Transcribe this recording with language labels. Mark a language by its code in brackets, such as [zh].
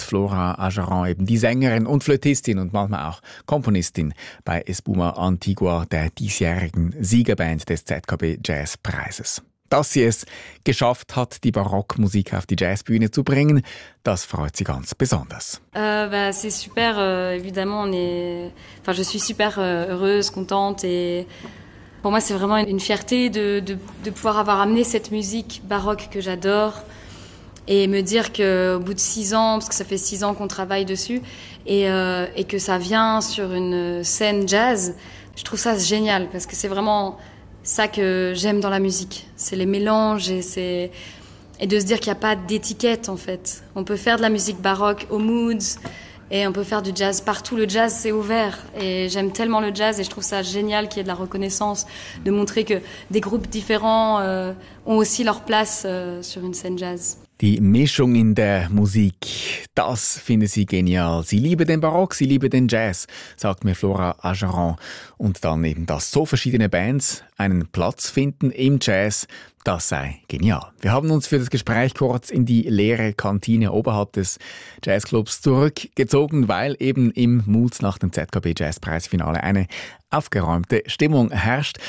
[de] Flora Ajaran, eben die Sängerin und Flötistin und manchmal auch Komponistin bei Espuma Antigua, der diesjährigen Siegerband des ZKB Jazzpreises. Dass sie es geschafft hat, die Barockmusik auf die Jazzbühne zu bringen, das freut sie ganz besonders. [fr] C'est super, évidemment. Enfin, je suis super heureuse, contente. Et pour moi, c'est vraiment une fierté de pouvoir avoir amené cette musique baroque que j'adore. Et me dire qu'au bout de 6 ans, parce que ça fait 6 ans qu'on travaille dessus, et que ça vient sur une scène jazz, je trouve ça génial, parce que c'est vraiment ça que j'aime dans la musique, c'est les mélanges et de se dire qu'il n'y a pas d'étiquette en fait. On peut faire de la musique baroque au moods et on peut faire du jazz partout. Le jazz, c'est ouvert et j'aime tellement le jazz et je trouve ça génial qu'il y ait de la reconnaissance, de montrer que des groupes différents ont aussi leur place sur une scène jazz. [de] Die Mischung in der Musik, das finde sie genial. Sie liebe den Barock, sie liebe den Jazz, sagt mir Flora Ajaran. Und dann eben, dass so verschiedene Bands einen Platz finden im Jazz, das sei genial. Wir haben uns für das Gespräch kurz in die leere Kantine oberhalb des Jazzclubs zurückgezogen, weil eben im Moods nach dem ZKB Jazzpreisfinale eine aufgeräumte Stimmung herrscht.